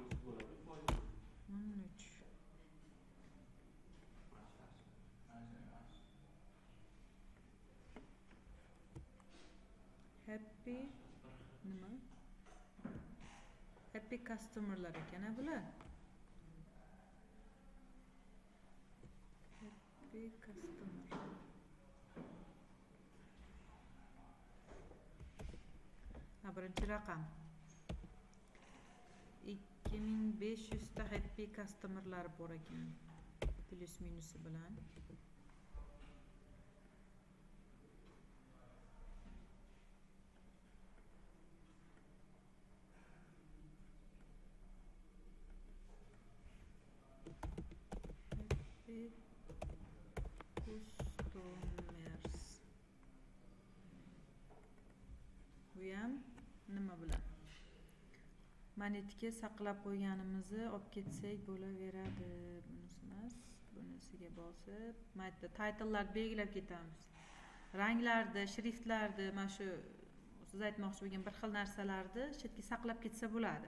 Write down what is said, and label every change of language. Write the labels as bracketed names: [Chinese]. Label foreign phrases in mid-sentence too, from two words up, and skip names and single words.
[Uzbek] 13. Happy nima? [English] Happy customerlar [Uzbek] ekan bular. [English] Happy customer. [Uzbek] Birinchi raqam 2500 ta [English] happy customerlar [Uzbek] bor ekan. Plus minusi bilan. [English] Happy customers. [Uzbek] Bu ham nima bilan? Monetka saqlab qo'yganimizni olib ketsak bo'laveradi. Bunisi emas, bunisiga bosib, mayda title'larni belgilab ketamiz. Ranglarni, shriftlarni, mana shu siz aytmoqchi bo'lgan bir xil narsalarni chetga saqlab ketsa bo'ladi.